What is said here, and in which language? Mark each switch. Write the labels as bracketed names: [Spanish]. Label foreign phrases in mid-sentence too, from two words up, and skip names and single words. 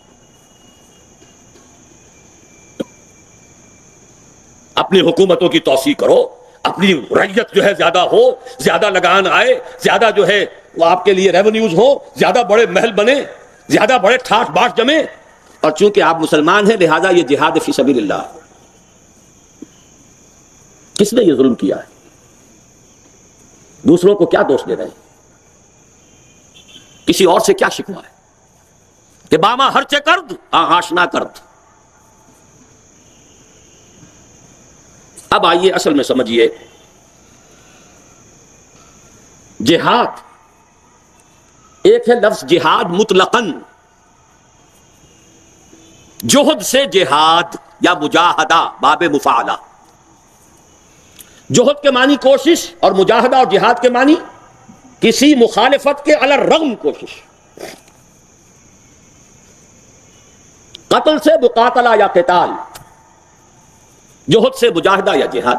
[Urdu] اپنی حکومتوں کی توسیع کرو، اپنی رعیت جو ہے زیادہ ہو، زیادہ لگان آئے، زیادہ جو ہے وہ آپ کے لیے ریونیوز ہو، زیادہ بڑے محل بنے، زیادہ بڑے ٹھاٹ باٹ جمے. اور چونکہ آپ مسلمان ہیں لہذا یہ جہاد [Arabic] فی سبیل اللہ. [Urdu] کس نے یہ ظلم کیا ہے؟ دوسروں کو کیا دوش دے رہے ہیں؟ کسی اور سے کیا شکوہ ہے کہ [Persian] باما ہرچے کرد آشنا کرد. [Urdu] اب اب آئیے اصل میں سمجھیے، جہاد ایک ہے لفظ جہاد مطلقاً، جہد سے جہاد یا مجاہدہ باب مفعلہ، جہد کے معنی کوشش اور مجاہدہ اور جہاد کے معنی کسی مخالفت کے [Arabic] علی الرغم [Urdu] کوشش، قتل سے مقاتلہ یا قتال، جہد سے مجاہدہ یا جہاد۔